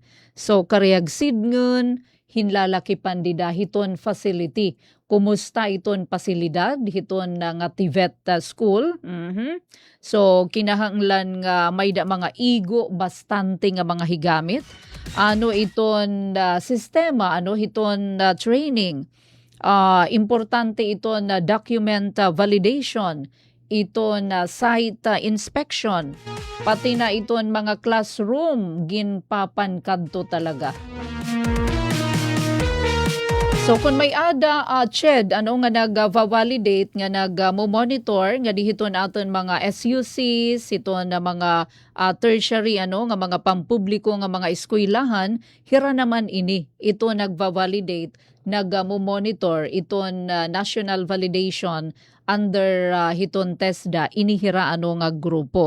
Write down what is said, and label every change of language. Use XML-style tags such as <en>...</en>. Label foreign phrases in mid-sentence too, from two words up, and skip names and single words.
<war>So kariyag sidngon, hinlalaki pandida hiton facility. Kumusta iton pasilidad hiton nga TVET school? So kinahanglan nga may mga igo bastante nga mga higamit. Iton sistema, hiton training. Importante ito na</war> <en>document validation,</en> <war>ito na</war> <en>site inspection,</en> <war>pati na ito mga classroom ginpapankadto talaga. So kung may ada CHED nga nag-validate nga nag-monitor nga dihiton aton mga SUCs, ito na mga tertiary nga mga pampubliko nga mga eskwelahan, hira naman ini ito nag-validate, nag-monitor iton</war> <en>national validation</en> <war>under hiton TESDA, inihira nga grupo.</war>